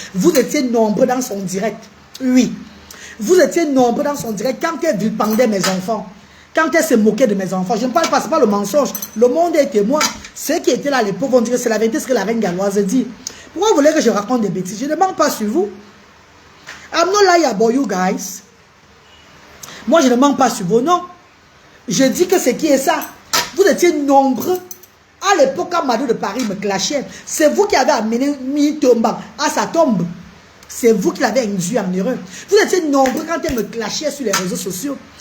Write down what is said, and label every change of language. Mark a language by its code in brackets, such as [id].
[fr] Vous étiez nombreux dans son direct. Oui. Vous étiez nombreux dans son direct quand elle vilipendait mes enfants. Quand elle se moquait de mes enfants, je ne parle pas, ce n'est pas le mensonge. Le monde est témoin. Ceux qui étaient là, les pauvres vont dire que c'est la vérité, ce que la reine galloise dit. Pourquoi vous voulez que je raconte des bêtises? Je ne mens pas sur vous. [en] I'm not lying about you guys. [fr] Moi, je ne mens pas sur vous, non. Je dis que c'est qui est ça. Vous étiez nombreux. À l'époque, quand Mado de Paris me clashait, c'est vous qui avez amené Mitomba à sa tombe. C'est vous qui l'avez induit en erreur. Vous étiez nombreux quand elle me clashait sur les réseaux sociaux.